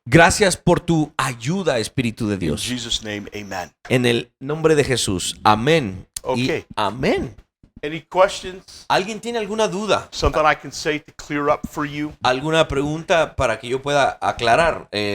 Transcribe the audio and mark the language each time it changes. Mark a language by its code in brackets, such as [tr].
[es] Gracias por tu ayuda, Espíritu de [en] In [es] Dios. [en] Jesus' name, amen. [es] En el nombre de Jesús. Amén. Y [en] Okay. [es] amén. [en] Any questions? [es] ¿Alguien tiene alguna duda? [en] Something I can say to clear up for you? [es] ¿Alguna pregunta para que yo pueda aclarar?